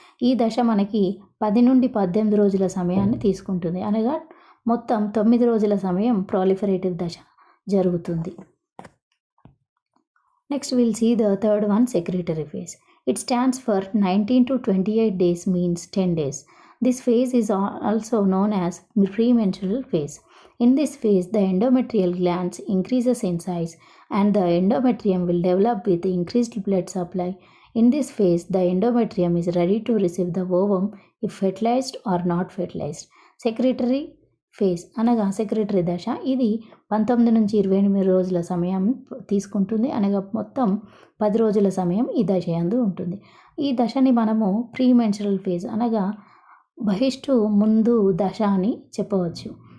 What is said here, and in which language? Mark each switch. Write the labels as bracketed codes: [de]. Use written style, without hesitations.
[te] ఈ దశ మనకి 10 నుండి 18 రోజుల సమయాన్ని తీసుకుంటుంది. అనగా మొత్తం 9 రోజుల సమయం ప్రాలిఫరేటివ్ దశ జరుగుతుంది. [en] Next will see the third one, secretory phase. It stands for 19 to 28 days, means 10 days. This phase is also known as premenstrual phase. In this phase, the endometrial glands increases in size and the endometrium will develop with increased blood supply. In this phase, the endometrium is ready to receive the ovum if fertilized or not fertilized. [te] Secretory phase అనగా secretary దశ. ఇది 19 నుంచి 28 రోజుల సమయం తీసుకుంటుంది. అనగా మొత్తం 10 రోజుల సమయం ఈ దశ యందు ఉంటుంది. ఈ దశని మనము ప్రీమెన్స్ట్రల్ ఫేజ్ అనగా బహిష్టు ముందు దశ అని చెప్పవచ్చు.